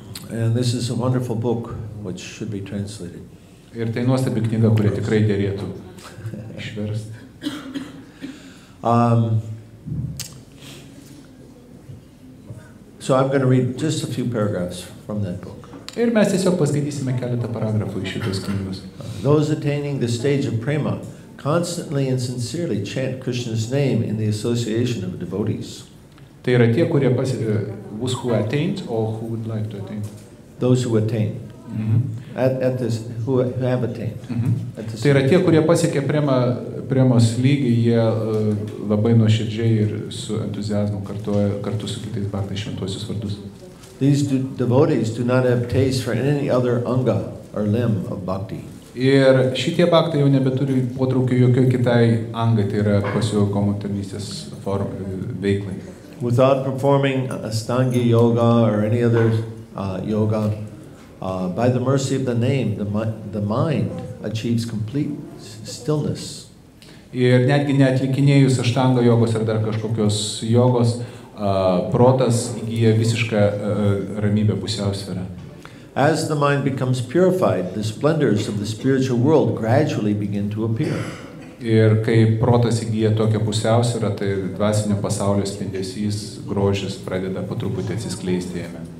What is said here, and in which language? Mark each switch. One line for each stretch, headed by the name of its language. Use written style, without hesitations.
English: And this is a wonderful book which should be translated.
Lithuanian: Ir tai nuostabi knyga, kurią tikrai derėtų išversti.
English: So I'm going to read just a few paragraphs from that book.
Lithuanian: Ir mes tiesiog paskaitysime keletą paragrafų iš šitos knygos.
English: Those attaining the stage of prema constantly and sincerely chant Krishna's name in the association of devotees.
Lithuanian: Tai yra tie, kurie
English: those who attained or who would like to attain. Those who attain. At this, who have attained.
Lithuanian: Tai yra tie, kurie pasiekė premos lygį, jie labai nuoširdžiai ir su entuziazmu kartu su kitais bhaktais šventuosius vardus.
English: These devotees do not have taste for any other anga or limb of bhakti.
Lithuanian: Ir šitie bhaktai jau nebeturi potraukio jokioj kitai angai, tai yra pasiaukojimo tarnystės veiklai.
English: Without performing Astanga yoga or any other yoga, by the mercy of the name, the mind achieves complete stillness.
Lithuanian: Ir netgi neatlikinėjus aštanga jogos ar dar kažkokios jogos, protas įgyja visišką ramybę, pusiausvyrą.
English: As the mind becomes purified, the splendors of the spiritual world gradually begin to appear.
Lithuanian: Ir kai protas įgyja tokią pusiausvyrą, tai dvasinio pasaulio spindesys, grožis pradeda po truputį atsiskleisti jame.